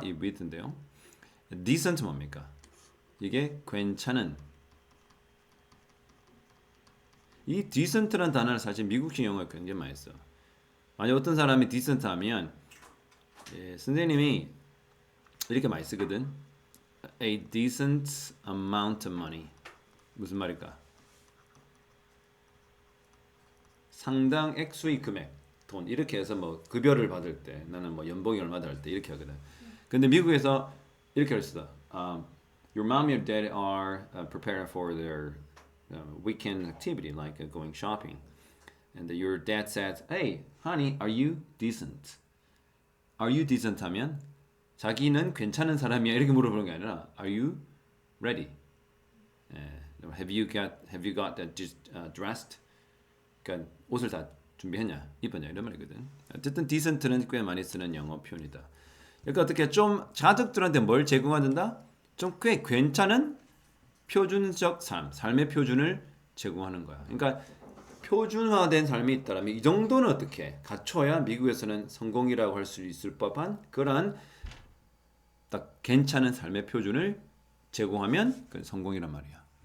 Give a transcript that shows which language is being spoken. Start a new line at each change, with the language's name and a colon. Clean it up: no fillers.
Korean: 이 with인데요. decent 뭡니까? 이게 괜찮은. 이 decent라는 단어를 사실 미국식 영어에 굉장히 많이 써. 만약 어떤 사람이 decent 하면 선생님이 이렇게 많이 쓰거든.
English: A decent amount of money.
Korean: 무슨 말일까? 상당 액수의 금액, 돈 이렇게 해서 뭐 급여를 받을 때 나는 뭐 연봉이 얼마다 할 때 이렇게 하거든. 근데 미국에서 이렇게 할 수다.
English: Your mom and dad are preparing for their weekend activity like going shopping, and your dad says, "Hey, honey, are you decent? Are you decent?"
Korean: 하면 자기는 괜찮은 사람이야 이렇게 물어보는 게 아니라 Are you ready?
English: Have you got that dressed?
Korean: 그러니까 옷을 다 준비했냐, 입었냐 이런 말이거든. 어쨌든 decent는 꽤 많이 쓰는 영어 표현이다. 그러니까 어떻게 좀 가족들한테 뭘 제공한다? 좀 꽤 괜찮은 표준적 삶의 표준을 제공하는 거야. 그러니까 표준화된 삶이 있다면 이 정도는 어떻게 갖춰야 미국에서는 성공이라고 할 수 있을 법한 그러한 딱 괜찮은 삶의 표준을 제공하면 그 성공이란 말이야.